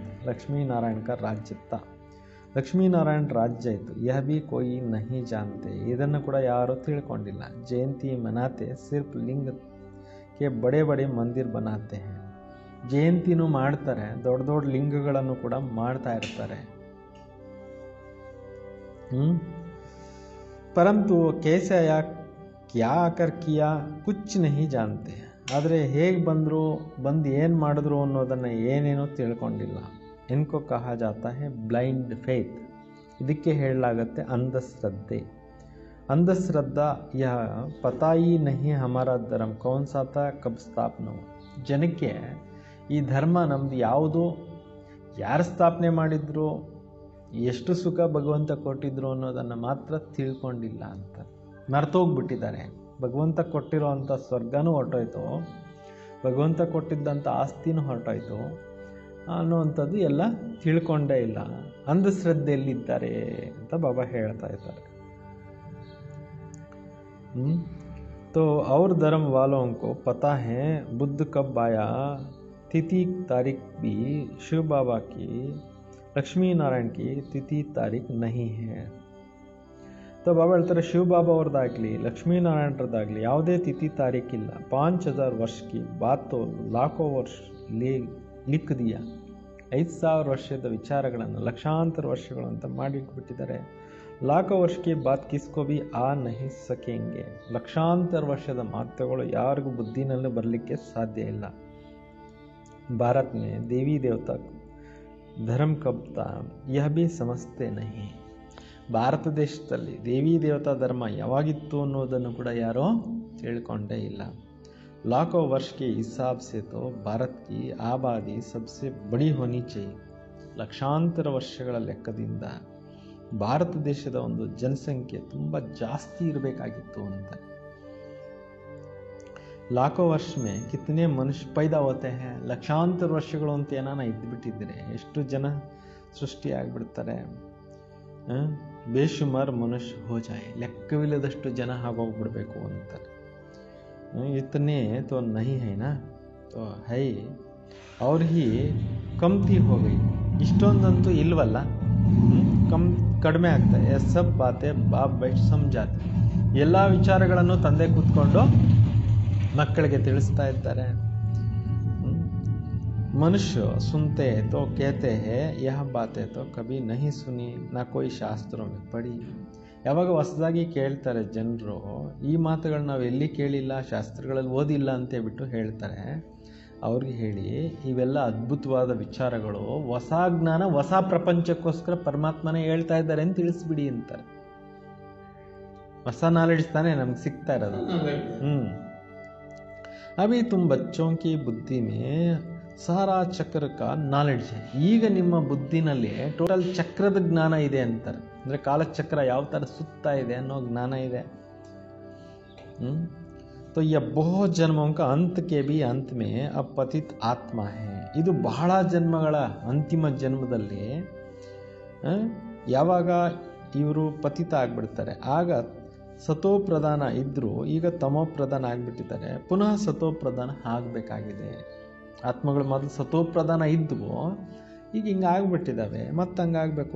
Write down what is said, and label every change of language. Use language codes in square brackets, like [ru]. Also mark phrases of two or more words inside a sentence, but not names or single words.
[hi] लक्ष्मीनारायण का राज्य था, [kn] ಲಕ್ಷ್ಮೀನಾರಾಯಣ ರಾಜ್ಯ ಇತ್ತು. [hi] यह भी कोई नहीं जानते, [kn] ಇದನ್ನು ಕೂಡ ಯಾರೂ ತಿಳ್ಕೊಂಡಿಲ್ಲ. [hi] जयंती मनाते सिर्फ़ लिंग के बड़े मंदिर बनाते हैं, [kn] ಜಯಂತಿನೂ ಮಾಡ್ತಾರೆ, ದೊಡ್ಡ ದೊಡ್ಡ ಲಿಂಗಗಳನ್ನು ಕೂಡ ಮಾಡ್ತಾ ಇರ್ತಾರೆ. [hi] परंतु कैसे आया क्या आकर किया कुछ नहीं जानते. [kn] ಆದರೆ ಹೇಗೆ ಬಂದರು, ಬಂದು ಏನು ಮಾಡಿದ್ರು ಅನ್ನೋದನ್ನು ಏನೇನೋ ತಿಳ್ಕೊಂಡಿಲ್ಲ. [hi] इनको कहा जाता है [en] blind faith, [kn] ಇದಕ್ಕೆ ಹೇಳಲಾಗತ್ತೆ ಅಂಧಶ್ರದ್ಧೆ. [hi] अंधश्रद्धा यह पता ही नहीं हमारा धर्म कौन सा था कब स्थापना. [kn] ಜನಕ್ಕೆ ಈ ಧರ್ಮ ನಮ್ಮದು ಯಾವುದು, ಯಾರು ಸ್ಥಾಪನೆ ಮಾಡಿದ್ರು, ಎಷ್ಟು ಸುಖ ಭಗವಂತ ಕೊಟ್ಟಿದ್ರು ಅನ್ನೋದನ್ನು ಮಾತ್ರ ತಿಳ್ಕೊಂಡಿಲ್ಲ ಅಂತ ಮರ್ತೋಗ್ಬಿಟ್ಟಿದ್ದಾರೆ. ಭಗವಂತ ಕೊಟ್ಟಿರೋ ಅಂಥ ಸ್ವರ್ಗನೂ ಹೊರಟೋಯ್ತು, ಭಗವಂತ ಕೊಟ್ಟಿದ್ದಂಥ ಆಸ್ತಿನೂ ಹೊರಟೋಯ್ತು ಅನ್ನುವಂಥದ್ದು ಎಲ್ಲ ತಿಳ್ಕೊಂಡೇ ಇಲ್ಲ. ಅಂಧಶ್ರದ್ಧೆಯಲ್ಲಿದ್ದಾರೆ ಅಂತ ಬಾಬಾ ಹೇಳ್ತಾ ಇದ್ದಾರೆ. [hi] तो और धर्म वालों को पता है बुद्ध कब आया, तिथि तारीख भी शिव बाबा की लक्ष्मी नारायण की तिथि तारीख नहीं है. [kn] तो ಬಾಬಾ ಹೇಳ್ತಾರೆ ಶಿವ ಬಾಬಾ ಅವ್ರದ್ದಾಗಲಿ ಲಕ್ಷ್ಮೀನಾರಾಯಣರದ್ದಾಗಲಿ ಯಾವುದೇ ತಿಥಿ ತಾರೀಕಿಲ್ಲ. [hi] 5,000 वर्ष की बात तो लाखों वर्ष लिख दिया. [kn] 5,000 ವರ್ಷದ ವಿಚಾರಗಳನ್ನು ಲಕ್ಷಾಂತರ ವರ್ಷಗಳು ಅಂತ ಮಾಡಿಟ್ಬಿಟ್ಟಿದ್ದಾರೆ. [hi] लाखों वर्ष की बात किसको भी आ नहीं सकेंगे. [kn] ಲಕ್ಷಾಂತರ ವರ್ಷದ ಮಾತುಗಳು ಯಾರಿಗೂ ಬುದ್ಧಿನಲ್ಲಿ ಬರಲಿಕ್ಕೆ ಸಾಧ್ಯ ಇಲ್ಲ. [hi] भारत में देवी देवता धर्म कब था यह भी समझते नहीं. [kn] ಭಾರತ ದೇಶದಲ್ಲಿ ದೇವಿ ದೇವತಾ ಧರ್ಮ ಯಾವಾಗಿತ್ತು ಅನ್ನೋದನ್ನು ಕೂಡ ಯಾರೋ ತಿಳ್ಕೊಂಡೇ ಇಲ್ಲ. [hi] लाखों वर्ष के हिसाब से तो भारत की आबादी सबसे बड़ी होनी चाहिए. [kn] ಲಕ್ಷಾಂತರ ವರ್ಷಗಳ ಲೆಕ್ಕದಿಂದ ಭಾರತ ದೇಶದ ಒಂದು ಜನಸಂಖ್ಯೆ ತುಂಬ ಜಾಸ್ತಿ ಇರಬೇಕಾಗಿತ್ತು ಅಂತ. [hi] लाखों वर्ष में कितने मनुष्य पैदा होते हैं. [kn] ಲಕ್ಷಾಂತರ ವರ್ಷಗಳು ಅಂತ ಏನಾನ ಇದ್ಬಿಟ್ಟಿದ್ರೆ ಎಷ್ಟು ಜನ ಸೃಷ್ಟಿ ಆಗಿಬಿಡ್ತಾರೆ. [hi] बेशुमार मनुष्य हो जाएँ, [kn] ಲೆಕ್ಕವಿಲ್ಲದಷ್ಟು ಜನ ಆಗೋಗ್ಬಿಡ್ಬೇಕು ಅಂತಾರೆ. [hi] इतने तो नहीं है ना, तो है और ही कमती हो गई. [kn] ಇಷ್ಟೊಂದಂತೂ ಇಲ್ವಲ್ಲ, ಕಡಿಮೆ ಆಗ್ತಾ ಇದೆ. [hi] सब बातें बाप बैठ समझाते, [kn] ಎಲ್ಲ ವಿಚಾರಗಳನ್ನು ತಂದೆ ಕೂತ್ಕೊಂಡು ಮಕ್ಕಳಿಗೆ ತಿಳಿಸ್ತಾ ಇದ್ದಾರೆ. [hi] मनुष्य सुनते तो कहते हैं यह बातें तो कभी नहीं सुनी ना कोई ಶಾಸ್ತ್ರೋं में पढ़ी. [kn] ಯಾವಾಗ ಹೊಸದಾಗಿ ಕೇಳ್ತಾರೆ ಜನರು, ಈ ಮಾತುಗಳು ನಾವು ಎಲ್ಲಿ ಕೇಳಿಲ್ಲ, ಶಾಸ್ತ್ರಗಳಲ್ಲಿ ಓದಿಲ್ಲ ಅಂತೇಳ್ಬಿಟ್ಟು ಹೇಳ್ತಾರೆ. ಅವ್ರಿಗೆ ಹೇಳಿ, ಇವೆಲ್ಲ ಅದ್ಭುತವಾದ ವಿಚಾರಗಳು, ಹೊಸ ಜ್ಞಾನ ಹೊಸ ಪ್ರಪಂಚಕ್ಕೋಸ್ಕರ ಪರಮಾತ್ಮನೇ ಹೇಳ್ತಾ ಇದ್ದಾರೆ ಅಂತ ತಿಳಿಸ್ಬಿಡಿ ಅಂತಾರೆ. ಹೊಸ ನಾಲೆಡ್ಜ್ ತಾನೇ ನಮ್ಗೆ ಸಿಗ್ತಾ ಇರೋದು. [hi] अभी तुम बच्चों की बुद्धि में सारा ಚಕ್ರ का ನಾಲೆಡ್ಜ್ है. [kn] ಈಗ ನಿಮ್ಮ ಬುದ್ಧಿನಲ್ಲಿ ಟೋಟಲ್ ಚಕ್ರದ ಜ್ಞಾನ ಇದೆ ಅಂತಾರೆ. ಅಂದರೆ ಕಾಲಚಕ್ರ ಯಾವ ಥರ ಸುತ್ತಾ ಇದೆ ಅನ್ನೋ ಜ್ಞಾನ ಇದೆ. [hi] तो यह बहुत जन्मों का अंत के भी अंत में अब पतित आत्मा है. [kn] ಇದು ಬಹಳ ಜನ್ಮಗಳ ಅಂತಿಮ ಜನ್ಮದಲ್ಲಿ ಯಾವಾಗ ಇವರು ಪತಿತ ಆಗ್ಬಿಡ್ತಾರೆ, ಆಗ ಸತೋ ಪ್ರಧಾನ ಇದ್ದರೂ ಈಗ ತಮೋ ಪ್ರಧಾನ ಆಗಿಬಿಟ್ಟಿದ್ದಾರೆ. ಪುನಃ ಸತೋ ಪ್ರಧಾನ ಆಗಬೇಕಾಗಿದೆ. ಆತ್ಮಗಳು ಮೊದಲು ಸತೋ ಪ್ರಧಾನ ಇದ್ವು, ಈಗ ಹಿಂಗೆ ಆಗಿಬಿಟ್ಟಿದ್ದಾವೆ, ಮತ್ತೆ ಹಂಗಾಗಬೇಕು.